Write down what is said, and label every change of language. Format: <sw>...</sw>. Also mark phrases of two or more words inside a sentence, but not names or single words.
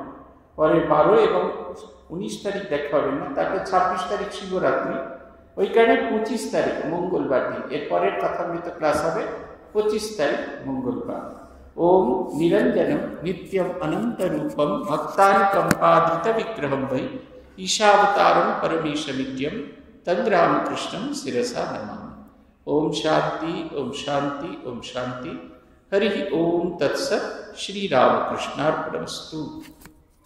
<bn>পরে 12 এবং 19 তারিখ দেখা হবে না, তারপরে 26 তারিখ শিবরাত্রি, ওই কারণে 25 তারিখ মঙ্গলবার দিন এরপরের কথামৃত ক্লাস হবে 25 তারিখ মঙ্গলবার।</bn> <sa>ওম নিরঞ্জনম নিত্যম অনন্ত রূপম ভক্তানি কম্পাদিত বিগ্রহম বৈ ঈশাবতারম পরমেশমিত্যম তং রামকৃষ্ণম শিরসা নমামি। ओम शांति ओम शांति ओम शांति। हरि ओम तत्सत्। श्री रामकृष्णार्पणमस्तु।</sa>